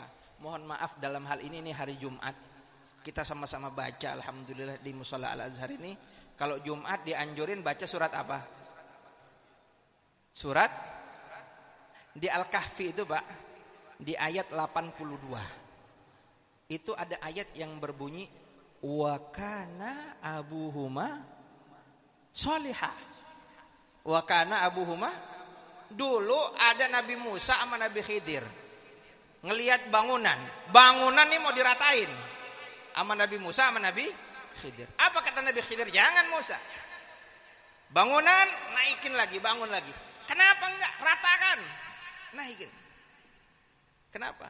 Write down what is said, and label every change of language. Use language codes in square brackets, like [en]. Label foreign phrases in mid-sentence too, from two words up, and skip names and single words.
[id] Mohon maaf dalam hal ini nih hari Jumat. Kita sama-sama baca alhamdulillah di Mushola Al-Azhar ini. Kalau Jumat dianjurin baca surat apa? Surat di Al-Kahfi itu Pak. Di ayat 82. Itu ada ayat yang berbunyi [ar] وكان أبوهما صالحا. وكان أبوهما, [id] dulu ada Nabi Musa sama Nabi Khidir. Ngelihat bangunan ini mau diratain sama Nabi Musa sama Nabi Khidir. Apa kata Nabi Khidir? Jangan Musa. Bangunan naikin lagi, bangun lagi. Kenapa enggak ratakan? Naikin. Kenapa?